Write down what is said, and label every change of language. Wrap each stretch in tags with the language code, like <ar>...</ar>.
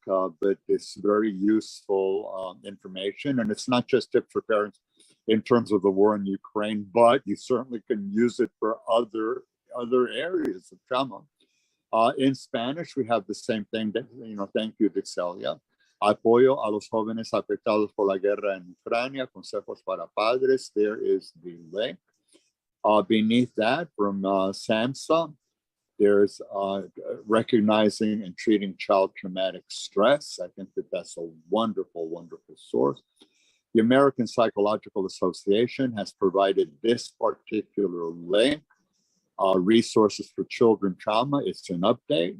<en>But it's very useful information, and it's not just tips for parents in terms of the war in Ukraine, but you certainly can use it for other areas of trauma. In Spanish, we have the same thing. Thank you, Dixelia.</en> <es>Apoyo a los jóvenes afectados por la guerra en Ucrania, consejos para padres.</es> <en>There is the link. Beneath that, from SAMHSA, there's recognizing and treating child traumatic stress. I think that's a wonderful, wonderful source. The American Psychological Association has provided this particular link, resources for children trauma. It's an update.</en>